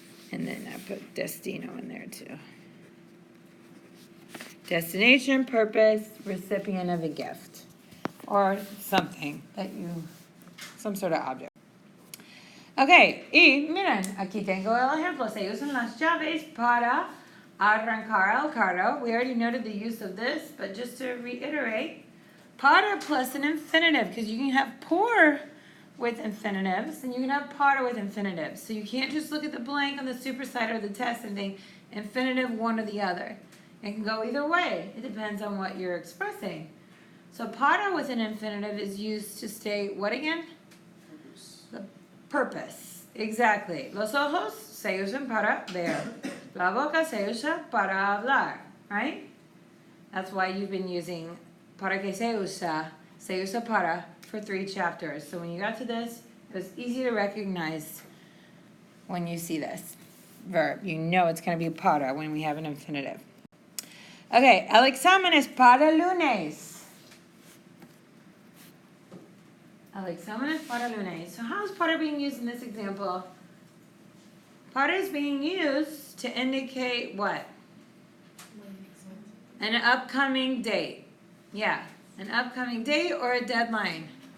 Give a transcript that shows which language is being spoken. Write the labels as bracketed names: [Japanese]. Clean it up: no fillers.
[English] And then I put destino in there too. Destination, purpose, recipient of a gift. Or something some sort of object. [Spanish] Okay, y miren, aquí tengo el ejemplo. Se usan las llaves para arrancar el carro. [English] We already noted the use of this, but just to reiterate, para plus an infinitive, because you can have por with infinitives, and you can have para with infinitives. So you can't just look at the blank on the superside or the test and think infinitive one or the other. It can go either way. It depends on what you're expressing. So para with an infinitive is used to state what again? The purpose. Exactly. [Spanish] Los ojos se usan para ver. La boca se usa para hablar, [English] right? That's why you've been using para que se usa para for 3 chapters. So when you got to this, it was easy to recognize when you see this verb. You know it's going to be para when we have an infinitive. [Spanish] Okay, el examen es para lunes. El examen es para lunes. [English] So how is para being used in this example? Para is being used to indicate what? An upcoming date. Yeah, an upcoming date or a deadline.